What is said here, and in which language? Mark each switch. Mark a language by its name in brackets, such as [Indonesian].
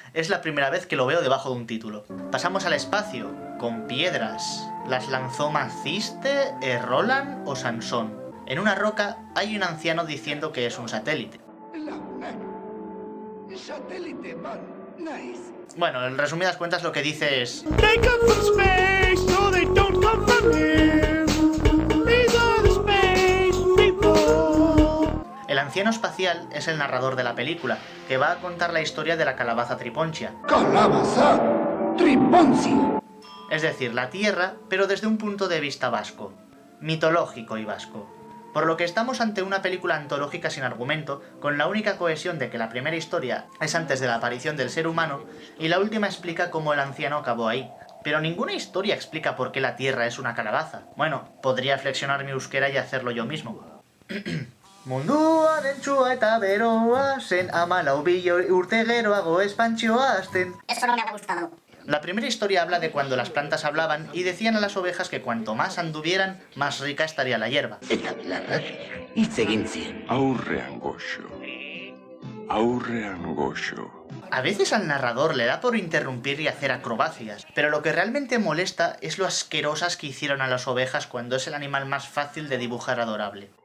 [Spanish] Es la primera vez que lo veo debajo de un título. Pasamos al espacio, con piedras. ¿Las lanzó Maciste, Roland o Sansón? En una roca hay un anciano diciendo que es un satélite. [English] Satélite, man. Nice. [Spanish] Bueno, en resumidas cuentas lo que dice es... [English] They come from space, no they don't come from here. These are the space people. [Spanish] El anciano espacial es el narrador de la película, que va a contar la historia de la calabaza Triponchia. Calabaza Triponchia. Es decir, la Tierra, pero desde un punto de vista vasco. Mitológico y vasco. Por lo que estamos ante una película antológica sin argumento, con la única cohesión de que la primera historia es antes de la aparición del ser humano, y la última explica cómo el anciano acabó ahí. Pero ninguna historia explica por qué la Tierra es una calabaza. Bueno, podría flexionar mi euskera y hacerlo yo mismo. [Basque] Munduan entzua eta beroa, zen amalau biloi urte geroago espantxioa azten. [Spanish] Eso no me ha gustado. La primera historia habla de cuando las plantas hablaban y decían a las ovejas que cuanto más anduvieran, más rica estaría la hierba. [Basque] Eta belarrak hitz egin zien. Aurrean goxo. Aurrean goxo. [Spanish] A veces al narrador le da por interrumpir y hacer acrobacias, pero lo que realmente molesta es lo asquerosas que hicieron a las ovejas cuando es el animal más fácil de dibujar adorable.